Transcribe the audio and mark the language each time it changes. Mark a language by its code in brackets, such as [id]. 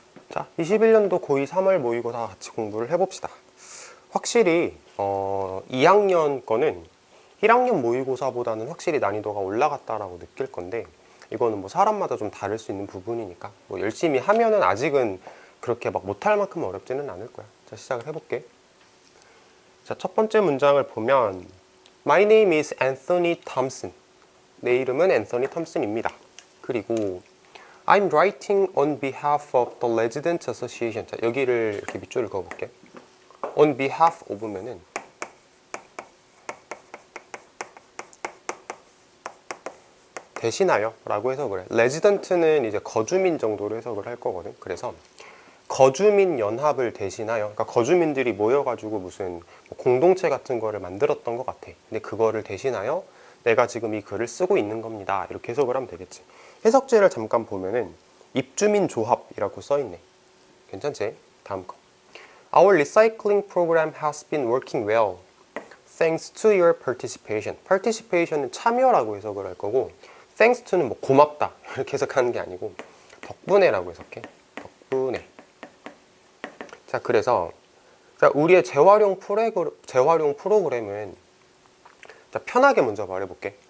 [ko] 자, 21년도 고2 3월 모의고사 같이 공부를 해봅시다. 확실히 2학년 거는 1학년 모의고사보다는 확실히 난이도가 올라갔다라고 느낄 건데, 이거는 뭐 사람마다 좀 다를 수 있는 부분이니까 뭐 열심히 하면은 아직은 그렇게 막 못할 만큼 어렵지는 않을 거야. 자, 시작을 해볼게. 자, 첫 번째 문장을 보면 [en] My name is Anthony Thompson. [ko] 내 이름은 앤서니 톰슨입니다. 그리고 [en] I'm writing on behalf of the Resident Association. [ko] 자, 여기를 이렇게 밑줄을 그어볼게. [en] On behalf of [ko] 면은 대신하여 라고 해석을 해. Resident는 이제 거주민 정도로 해석을 할 거거든. 그래서 거주민 연합을 대신하여, 그러니까 거주민들이 모여가지고 무슨 공동체 같은 거를 만들었던 것 같아. 근데 그거를 대신하여 내가 지금 이 글을 쓰고 있는 겁니다. 이렇게 해석을 하면 되겠지. 해석지를 잠깐 보면은 입주민 조합이라고 써있네. 괜찮지? 다음 거. [en] Our recycling program has been working well thanks to your participation. [ko] participation은 참여라고 해석을 할 거고, thanks to는 뭐 고맙다 이렇게 해석하는 게 아니고 덕분에라고 해석해. 덕분에. 자, 그래서 자, 우리의 재활용 프로그램은 자, 편하게 먼저 말해볼게.